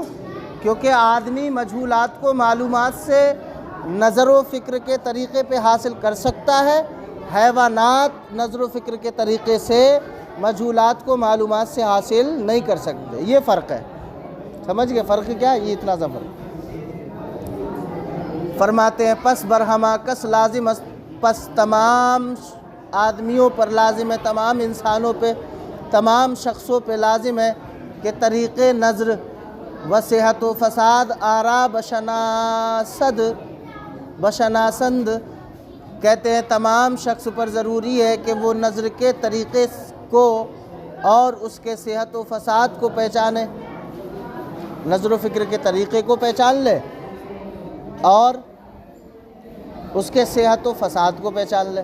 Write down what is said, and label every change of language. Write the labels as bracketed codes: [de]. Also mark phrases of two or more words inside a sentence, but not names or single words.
[ur] کیونکہ آدمی مجہولات کو معلومات سے نظر و فکر کے طریقے پہ حاصل کر سکتا ہے، حیوانات نظر و فکر کے طریقے سے مجہولات کو معلومات سے حاصل نہیں کر سکتے۔ یہ فرق ہے، سمجھ گئے فرق کیا ہے؟ یہ اتنا سا فرق۔ فرماتے ہیں [fa] پس برہما کس لازم، [ur] پس تمام آدمیوں پر لازم ہے، تمام انسانوں پہ، تمام شخصوں پہ لازم ہے کہ [fa] طریق نظر و صحت و فساد آرا بشناسند، [ur] کہتے ہیں تمام شخص پر ضروری ہے کہ وہ نظر کے طریقے کو اور اس کے صحت و فساد کو پہچانے، نظر و فکر کے طریقے کو پہچان لے اور اس کے صحت و فساد کو پہچان لے۔